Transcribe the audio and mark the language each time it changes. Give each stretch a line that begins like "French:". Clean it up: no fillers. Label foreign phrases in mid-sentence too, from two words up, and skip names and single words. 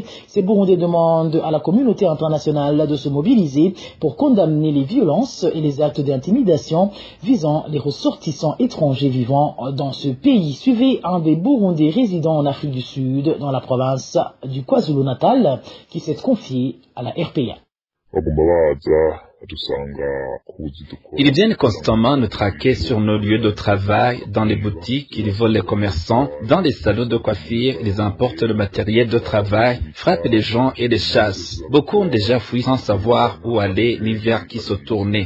French: Ces Burundais demandent à la communauté internationale de se mobiliser pour condamner les violences et les actes d'intimidation visant les ressortissants étrangers vivant dans ce pays. Suivez un des Burundais résidant en Afrique du Sud, dans la province du KwaZulu-Natal, qui s'est confié à la RPA.
Rundi: bagomba baza
French: Ils viennent constamment nous traquer sur nos lieux de travail, dans les boutiques, ils volent les commerçants, dans les salons de coiffure, ils emportent le matériel de travail, frappent les gens et les chassent. Beaucoup ont déjà fui sans savoir où aller ni vers qui se tourner.